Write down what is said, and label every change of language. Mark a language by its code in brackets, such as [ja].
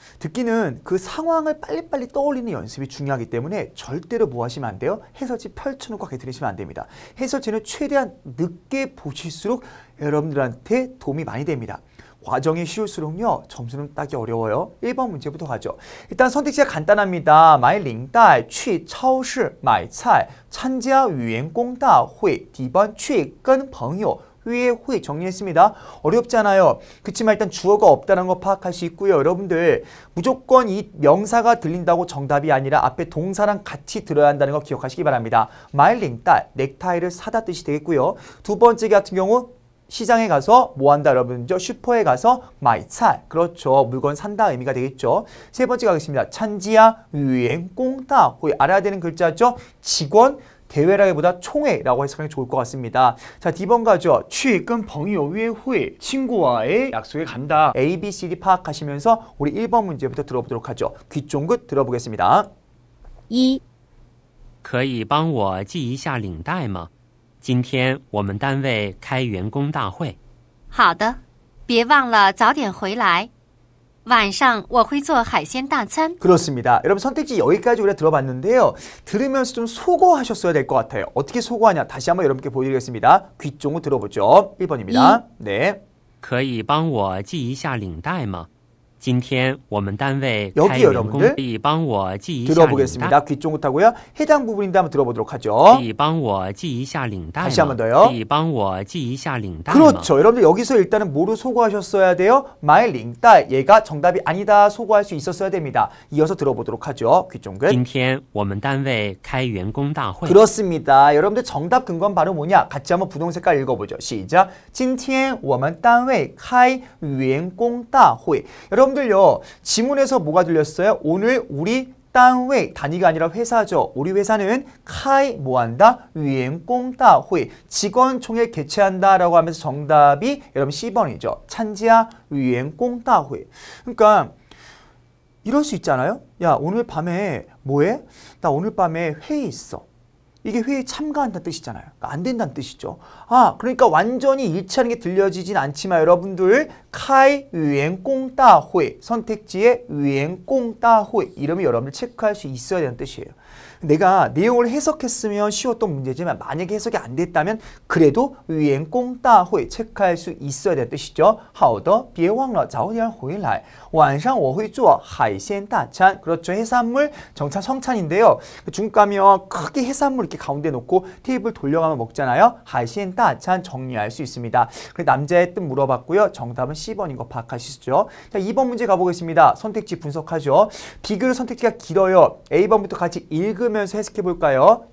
[ko] 듣기는 그 상황을 빨리빨리 떠올리는 연습이 중요하기 때문에 절대로 뭐 하시면 안 돼요? 해설지 펼쳐놓고 하게 들으시면 안 됩니다. 해설지는 최대한 늦게 보실수록 여러분들한테 도움이 많이 됩니다. 과정이 쉬울수록요 점수는 따기 어려워요. 1번 문제부터 가죠. 일단 선택지가 간단합니다. [zh] 买领带去超市买菜参加语言公大会 D번 去跟朋友 [ko] 회의 정리했습니다. 어렵지 않아요. 그렇지만 일단 주어가 없다는 거 파악할 수 있고요. 여러분들 무조건 이 명사가 들린다고 정답이 아니라 앞에 동사랑 같이 들어야 한다는 거 기억하시기 바랍니다. [zh] 买领带 [ko] 넥타이를 사다 뜻이 되겠고요. 두 번째 같은 경우 시장에 가서 뭐 한다 여러분죠? 슈퍼에 가서 [zh] 买菜 [ko] 그렇죠. 물건 산다 의미가 되겠죠. 세 번째 가겠습니다. 찬지야 유행 공다 호의 알아야 되는 글자죠. 직원 대회라기보다 총회라고 해석하는 게 좋을 것 같습니다. 자, D번 가죠. [zh] 去跟朋友约会 [ko] 친구와의 약속에 간다. A, B, C, D 파악하시면서 우리 1번 문제부터 들어보도록 하죠. 귀 쫑긋 들어보겠습니다. [zh] 一、可以帮我系一下领带吗？今天我们单位开员工大会。好的，别忘了早点回来。晚上我会做海鲜大餐。 [ko] 그렇습니다. 여러분 선택지 여기까지 우리가 들어봤는데요. 들으면서 좀 소거하셨어야 될 것 같아요. 어떻게 소거하냐? 다시 한번 여러분께 보여드리겠습니다. 귀 쫑긋 들어보죠. 1번입니다. 네. [zh] 可以帮我系一下领带吗？今天我们单位 [ko] 여기 [zh] 开员工 [ko] 여러분들 [zh] 可以帮我系一下领带 [ko] 들어보겠습니다. 귀 쫑긋 하고요. 해당 부분인데 한번 들어보도록 하죠. [zh] 可以帮我系一下领带吗？ [ko] 다시 한번 더요. [zh] 可以帮我系一下领带吗？ [ko] 그렇죠. 여러분들 여기서 일단은 뭐로 소거하셨어야 돼요? 마이 링딸 얘가 정답이 아니다 소거할 수 있었어야 됩니다. 이어서 들어보도록 하죠. 귀 쫑긋. [zh] 今天我们单位开员工大会。 [ko] 그렇습니다. 여러분들 정답 근거는 바로 뭐냐? 같이 한번 부동 색깔 읽어보죠. 시작. [zh] 今天我们单位开员工大会. [ko] 여러분들요. 지문에서 뭐가 들렸어요? 오늘 우리 단위, 단위가 아니라 회사죠. 우리 회사는 카이 뭐한다? 위엔공다회 직원총회 개최한다 라고 하면서 정답이 여러분 C번이죠. 찬지야 위엔공다회. 그러니까 이럴 수 있잖아요. 야 오늘 밤에 뭐해? 나 오늘 밤에 회의 있어. 이게 회의에 참가한다는 뜻이잖아요. 그러니까 안 된다는 뜻이죠. 그러니까 완전히 일치하는 게 들려지진 않지만 여러분들 카이 위엔공다회 선택지에 위엔공다회 이름이 여러분들 체크할 수 있어야 되는 뜻이에요. 내가 내용을 해석했으면 쉬웠던 문제지만 만약에 해석이 안 됐다면 그래도 위엔공다회 체크할 수 있어야 되는 뜻이죠. [zh] 好的别忘了早点回来晚上我会做海鲜大餐 [ko] 그렇죠. 해산물 정찬 성찬인데요. 중국 가면 크게 해산물 이렇게 가운데 놓고 테이블 돌려가면 먹잖아요. [zh] 海鲜大餐 [ko] 정리할 수 있습니다. 남자의 뜻 물어봤고요. 정답은 C번인 거 파악하시죠. 자, 2번 문제 가보겠습니다. 선택지 분석하죠. 비교로 선택지가 길어요. A번부터 같이 읽으면서 해석해 볼까요?